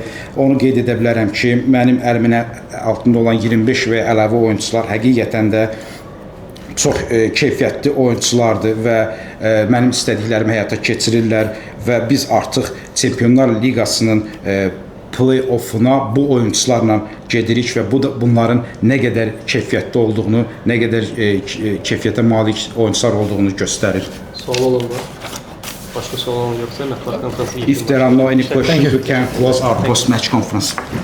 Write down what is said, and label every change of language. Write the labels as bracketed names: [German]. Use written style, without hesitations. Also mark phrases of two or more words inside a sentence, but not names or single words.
[Azerbaijani] Onu qeyd edə bilərəm ki, mənim əlimin altında olan 25 və əlavə oyunçular həqiqətən də çox keyfiyyətli oyunçulardır və mənim istədiklərimi həyata keçirirlər və biz artıq Çempionlar Liqasının play-offuna bu oyunçularla gedirik və bu da bunların nə qədər keyfiyyətli olduğunu, nə qədər keyfiyyətə malik oyunçular olduğunu göstərir. Sual olur mu? Başqa sual yoxsa mətbuat konfransı? [English] If there are no any questions, we can close our post-match conference.